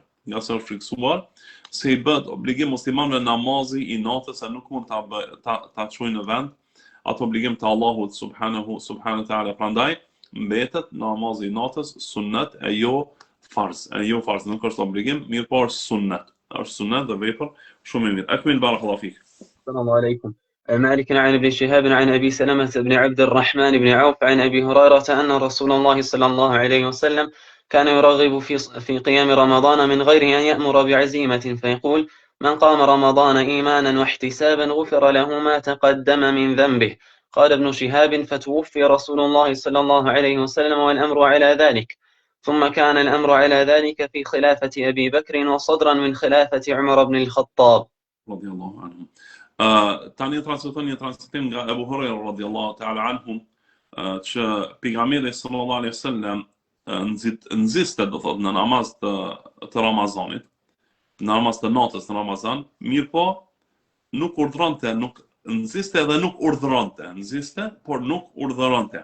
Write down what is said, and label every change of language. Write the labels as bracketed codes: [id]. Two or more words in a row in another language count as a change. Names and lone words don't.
[sq] Nga se është friksuar se i bëhet obligim muslimanëve namazi i natës e nuk mund ta çojnë në vend atë obligim të Allahut [ar] سبحانه وتعالى. [sq] Prandaj mbetet namazi i natës sunnet e jo farz. E jo farz nuk është obligim, mirë po është sunnet. Është sunnet dhe vepër shumë e mirë. [ar] أكمل بارك الله فيك. السلام عليكم. عن مالك عن ابن شهاب عن أبي سلمة بن عبد الرحمن بن عوف عن أبي هريرة أن رسول الله صلى الله عليه وسلم كان يرغب في قيام رمضان من غير أن يأمر بعزيمة فيقول من قام رمضان إيمانا واحتسابا غفر له ما تقدم من ذنبه. قال ابن شهاب فتوفي رسول الله صلى الله عليه وسلم والأمر على ذلك، ثم كان الأمر على ذلك في خلافة أبي بكر وصدرا من خلافة عمر بن الخطاب رضي الله عنهم. [sq] Tani transmeton një transmetim nga Abu Huraira [ar] رضي الله تعالى عنهم [sq] që pejgamberi [ar] صلى الله عليه وسلم [sq] nxiste do thotë në namaz të Ramazanit, në namaz të natës në Ramazan, mirë po nuk urdhëronte, nuk nxiste dhe nuk urdhëronte, nxiste por nuk urdhëronte.